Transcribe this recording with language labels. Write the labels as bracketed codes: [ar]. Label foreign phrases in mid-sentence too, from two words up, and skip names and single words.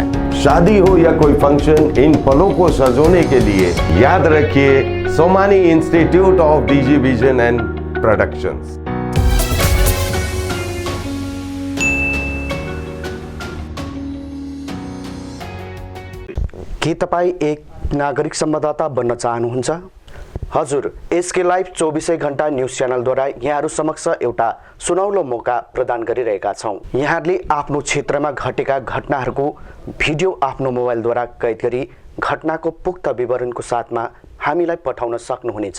[hi] शादी हो या कोई फंक्शन, इन पलों को सजोने के लिए याद रखिए सोमानी इंस्टीट्यूट ऑफ डीजी विजन एंड प्रोडक्शंस। [ne] के तपाईँ एक नागरिक संवाददाता बन्न चाहनुहुन्छ? हजुर, SK लाइभ 24 घण्टा न्युज च्यानलद्वारा यहाँहरू समक्ष एउटा सुनौलो मौका प्रदान गरिरहेका छौँ। यहाँहरूले आफ्नो क्षेत्रमा घटेका घटनाहरूको भिडियो आफ्नो मोबाइलद्वारा कैद गरी घटनाको पुख्त विवरणको साथमा हामीलाई पठाउन सक्नुहुनेछ।